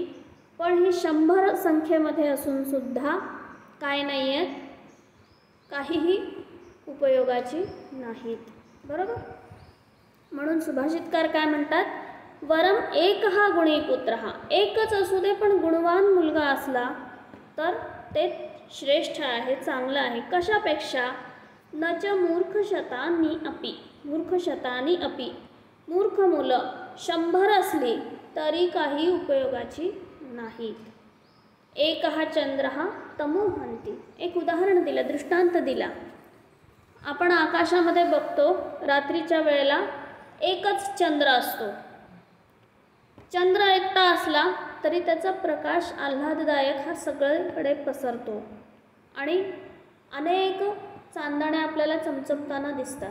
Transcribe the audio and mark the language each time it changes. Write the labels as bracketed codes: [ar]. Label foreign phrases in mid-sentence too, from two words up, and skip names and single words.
[mr] पण ही 100 संख्येमध्ये असूनसुद्धा काय नाही आहेत, काहीही उपयोगाची नाहीत. बरोबर. म्हणून सुभाषितकार काय म्हणतात? [sa] वरम एक [mr] हा [sa] गुणी पुत्र, [mr] हा एकच असू दे पण गुणवान मुलगा असला तर ते श्रेष्ठ आहे, चांगलं आहे. कशापेक्षा? [sa] न च मूर्ख शतानी अपि. मूर्ख शतानी अपि. [mr] मूर्ख मुलं 100 असली तरी काही उपयोगाची नाहीत. [sa] एक हा चंद्र हा तमो हन्ति. [mr] एक उदाहरण दिलं, दृष्टांत दिला. आपण आकाशामध्ये बघतो रात्रीच्या वेळेला एकच चंद्र असतो. चंद्र एकटा असला तरी त्याचा प्रकाश आल्हाददायक हा सगळीकडे पसरतो आणि अनेक चांदण्या आपल्याला चमचमताना दिसतात.